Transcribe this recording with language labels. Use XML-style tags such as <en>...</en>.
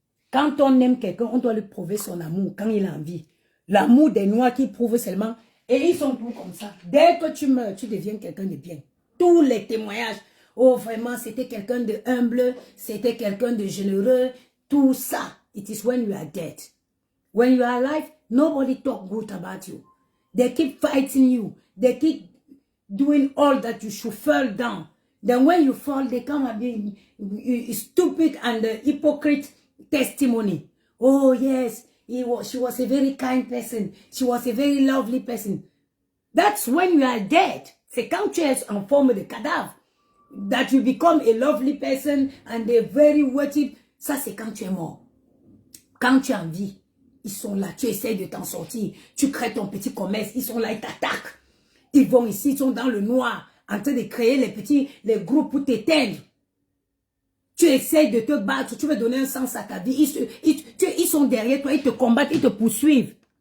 <fr>Quand on aime quelqu'un, on doit lui prouver son amour quand il a envie. L'amour des Noirs qui prouvent seulement. Et ils sont tous comme ça. Dès que tu meurs, tu deviens quelqu'un de bien. Tous les témoignages. Oh, vraiment, c'était quelqu'un de humble. C'était quelqu'un de généreux. Tout ça.</fr> <en>It is when you are dead. When you are alive, nobody talk good about you. They keep fighting you. They keep doing all that you should fall down. Then when you fall, they come and be stupid and hypocrite testimony. Oh, yes. She was a very kind person. She was a very lovely person. That's when you are dead.</en> <fr>C'est quand tu es en forme de cadavre.</fr> <en>That you become a lovely person and a very worthy.</en> <fr>Ça, c'est quand tu es mort. Quand tu es en vie, ils sont là. Tu essaies de t'en sortir. Tu crées ton petit commerce. Ils sont là, ils t'attaquent. Ils vont ici, ils sont dans le noir, en train de créer les groupes pour t'éteindre. Tu essaies de te battre, tu veux donner un sens à ta vie. Ils sont derrière toi, ils te combattent, ils te poursuivent.</fr>